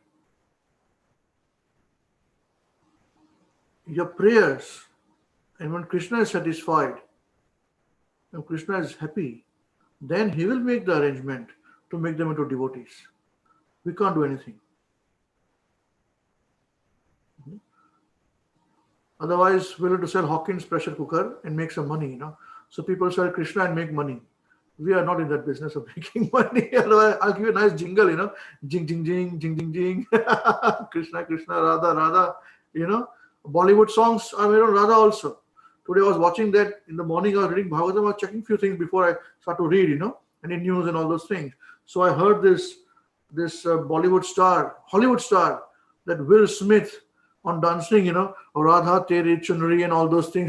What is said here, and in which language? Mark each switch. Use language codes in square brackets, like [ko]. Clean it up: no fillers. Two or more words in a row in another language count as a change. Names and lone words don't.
[en] Your prayers, and when Krishna is satisfied, when Krishna is happy, then he will make the arrangement to make them into devotees. We can't do anything. Otherwise, we'll have to sell Hawkins pressure cooker and make some money, So people sell Krishna and make money. We are not in that business of making money. Otherwise, I'll give you a nice jingle, Jing, jing, jing, jing, jing, jing. Krishna, Krishna, Radha, Radha, Bollywood songs are made on Radha also. Today I was watching that in the morning. I was reading Bhagavatam. I was checking a few things before I start to read, any news and all those things. So I heard this Bollywood star, Hollywood star, that Will Smith on dancing, Radha Tere Chunri and all those things.